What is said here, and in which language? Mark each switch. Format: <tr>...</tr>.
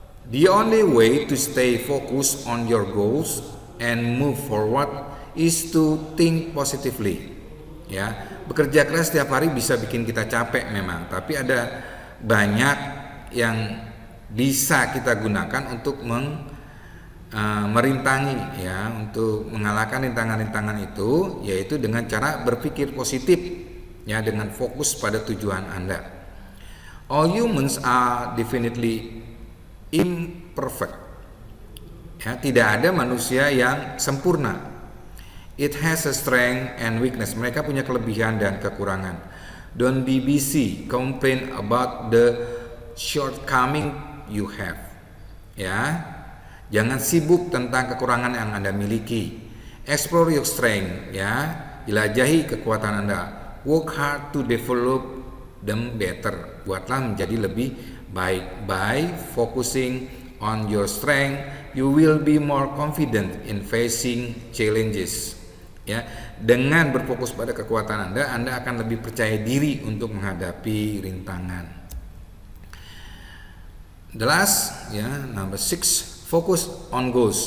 <en>The only way to stay focused on your goals and move forward is to think positively.</en> <id>Ya, bekerja keras setiap hari bisa bikin kita capek memang, tapi ada banyak yang bisa kita gunakan untuk merintangi ya, untuk mengalahkan rintangan-rintangan itu, yaitu dengan cara berpikir positif ya, dengan fokus pada tujuan Anda.</id> <en>All humans are definitely imperfect.</en> <id>Ya, tidak ada manusia yang sempurna.</id> <en>It has a strength and weakness.</en> <id>Mereka punya kelebihan dan kekurangan.</id> <en>Don't be busy complain about the shortcoming you have.</en> <id>Ya, jangan sibuk tentang kekurangan yang Anda miliki.</id> <en>Explore your strength.</en> <id>Ya, jelajahi kekuatan Anda.</id> <en>Work hard to develop them better.</en> <id>Buatlah menjadi lebih baik.</id> <en>By focusing on your strength, you will be more confident in facing challenges.</en> <id>Ya, dengan berfokus pada kekuatan Anda akan lebih percaya diri untuk menghadapi rintangan.</id> <en>The last, ya, number 6, focus on goals.</en>